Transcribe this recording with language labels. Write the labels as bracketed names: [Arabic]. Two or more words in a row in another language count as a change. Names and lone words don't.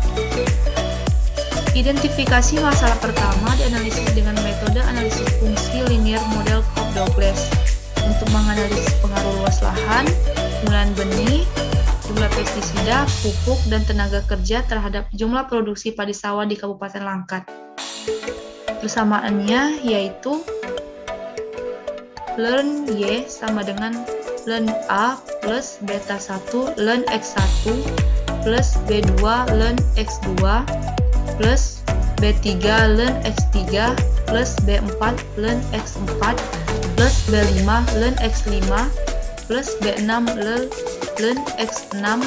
[Indonesian] Identifikasi masalah pertama dianalisis dengan metode analisis fungsi linear model Cobb-Douglas untuk menganalisis pengaruh luas lahan, penggunaan benih, jumlah pestisida, pupuk, dan tenaga kerja terhadap jumlah produksi padi sawah di Kabupaten Langkat. Persamaannya yaitu ln Y sama dengan ln A plus beta 1 ln X1 plus B2 ln X2 plus B3 ln X3 plus B4 ln X4 plus B5 ln X5 plus B6 ln X6